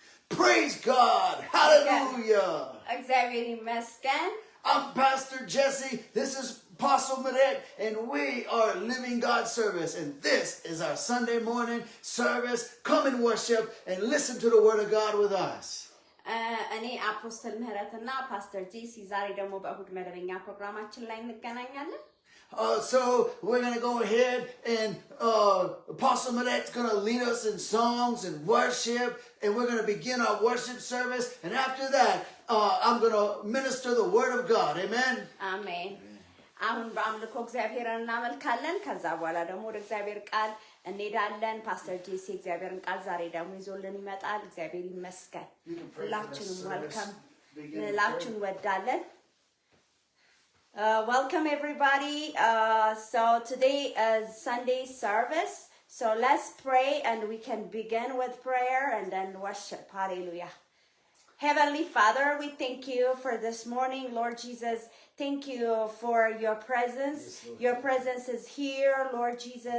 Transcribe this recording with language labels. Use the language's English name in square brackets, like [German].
[English] Praise God. Hallelujah. [Amharic] እግዚአብሔር ይመስገን. [English] I'm Pastor Jesse. This is Apostle Maret, and we are Living God Service. And this is our Sunday morning service. Come and worship and listen to the Word of God with us. [Amharic] እኔ አፖስትል ምህረትና ፓስተር ጄሲ ዛሬ ደግሞ በእሁድ መደበኛ ፕሮግራማችን ላይ እንገናኛለን። [English] So we're going to go ahead and Apostle Maret's going to lead us in songs and worship, and we're going to begin our worship service. And after that, I'm going to minister the Word of God. Amen? Amen. [Amharic] አሁን በአምልኮ እግዚአብሔርን እናመልካለን። ከዛ በኋላ ደግሞ ወደ እግዚአብሔር ቃል እንሄዳለን። ፓስተር ጄሲ እግዚአብሔርን ቃል ዛሬ ደግሞ ይዞልን ይመጣል። እግዚአብሔር ይመስገን። ሁላችንም welcome እንላችሁን ወዳለን። [English] Welcome everybody. So today is Sunday service. So let's pray and we can begin with prayer and then worship. Hallelujah. Heavenly Father, we thank you for this morning, Lord Jesus. Thank you for your presence. Yes, your presence is here, Lord Jesus.